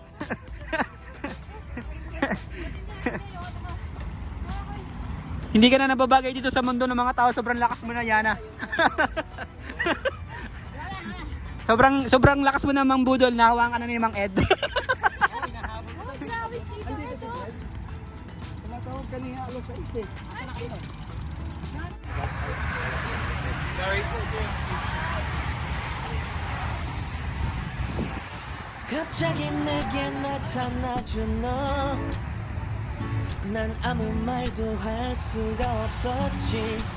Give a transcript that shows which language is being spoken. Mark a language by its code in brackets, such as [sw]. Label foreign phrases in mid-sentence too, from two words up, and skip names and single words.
[tl] Hindi ka na nababagay dito sa mundo ng mga tao. Sobrang lakas mo na, Yana. sobrang lakas mo na, Mang Budol. Nahawakan ka na ni Mang Ed. Tumatawag kanina alas 6 eh. Asa na kayo nun? [ko] 갑자기 내게 나타나준 너 난 아무 말도 할 수가 없었지